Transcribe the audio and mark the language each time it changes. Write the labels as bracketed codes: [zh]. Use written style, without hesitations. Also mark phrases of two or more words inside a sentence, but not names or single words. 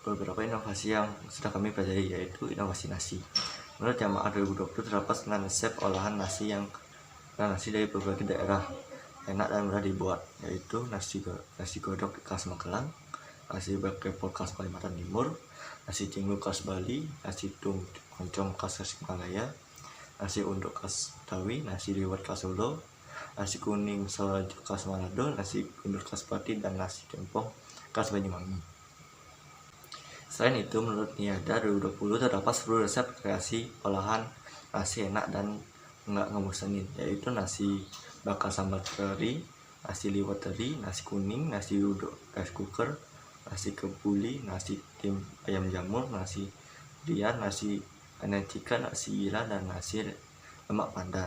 [id] Beberapa inovasi yang sudah kami pelajari yaitu inovasi nasi. Menurut Jamaah 2020 terdapat 9 resep olahan nasi dari berbagai daerah enak dan mudah dibuat, yaitu nasi godok khas Magelang, nasi bakepol khas Kalimantan Timur, nasi jenggo khas Bali, nasi oncom khas Tasikmalaya, nasi unduk khas Betawi, nasi liwet khas Solo, nasi kuning Solo khas Manado, nasi gundur khas Pati, dan nasi tempong khas Banyuwangi. Selain itu, menurut Niada 2020 terdapat 10 resep kreasi olahan nasi enak dan nggak ngebosenin, yaitu nasi bakar sambal teri, nasi liwet teri, nasi kuning, nasi uduk [en] rice cooker, [id] nasi kebuli, nasi tim ayam jamur, nasi rian, nasi aneka, nasi gila, dan nasi lemak pandan.